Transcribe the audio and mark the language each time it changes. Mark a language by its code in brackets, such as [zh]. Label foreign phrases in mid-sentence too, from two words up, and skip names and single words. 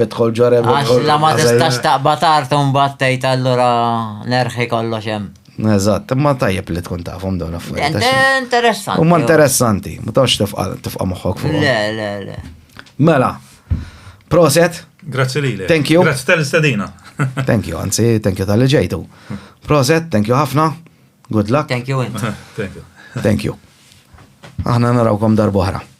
[mt] Għax la ma tistax taqbad art u mbagħad tgħid allura nerħi kollox hemm. Eżatt, imma tajjeb li tkun tafhom dawn affarijiet. Interessanti. Huma interessanti, ma tawx tifqa' moħħok fuq. Le. Mela, proset. Grazzi lilek. [en] Thank you. [mt] Grazzi tal-istadina. [en] Thank you, [mt] anzi, [en] thank you [mt] tal-li ġejtu. Proset, [en] thank you ħafna. Good luck. Thank you. Thank you. [mt] Aħna narawkom darbohra.